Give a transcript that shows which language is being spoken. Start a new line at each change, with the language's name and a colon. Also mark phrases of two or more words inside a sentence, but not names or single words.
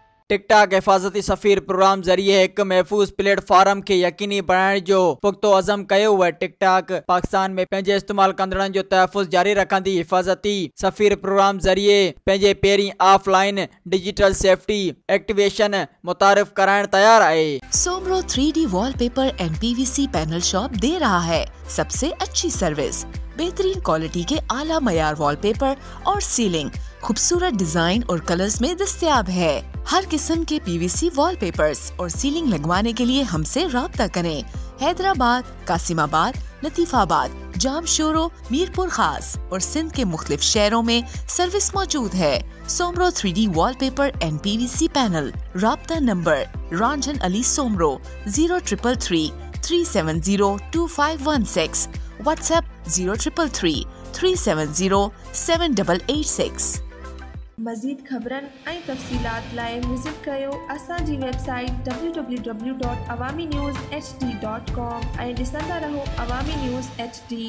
Sindhi: टिकटॉक हिफाजती सफ़ीर प्रोग्राम ज़रिए एक महफूज प्लेटफॉर्म के यकीनी बनाने जो पुख्तो अज़म कयो हुआ। टिकटॉक पाकिस्तान में पंहिंजे इस्तेमाल कंदड़न जो तहफ़ुज़ जारी रखंदी। हिफाजती सफ़ीर प्रोग्राम ज़रिए पंहिंजे पहिरीं ऑफलाइन डिजिटल सेफ्टी एक्टिवेशन मुतारिफ कराइण तैयार है।
Urdu: سومرو 3D وال پیپر اینڈ PVC پینل شاپ دے رہا ہے سب سے اچھی سروس، بہترین کوالٹی کے اعلیٰ معیار وال پیپر اور سیلنگ خوبصورت ڈیزائن اور کلرز میں دستیاب ہے. ہر قسم کے PVC وال پیپرز اور سیلنگ لگوانے کے لیے ہم سے رابطہ کریں. حیدرآباد، قاسم آباد، لطیف آباد، جامشورو، میرپور خاص اور سندھ کے مختلف شہروں میں سروس موجود ہے. سومرو 3D وال پیپر اینڈ PVC پینل. رابطہ نمبر رنجن علی سومرو 0333 370 2516. واٹس ایپ 0333 370 7886.
Sindhi: मज़ीद ख़बरन ऐं तफ़सीलात लाइ विज़िट कयो असांजी वेबसाइट www.awamiNewsHD.com ऐं ॾिसंदा रहो अवामी न्यूज़ HD।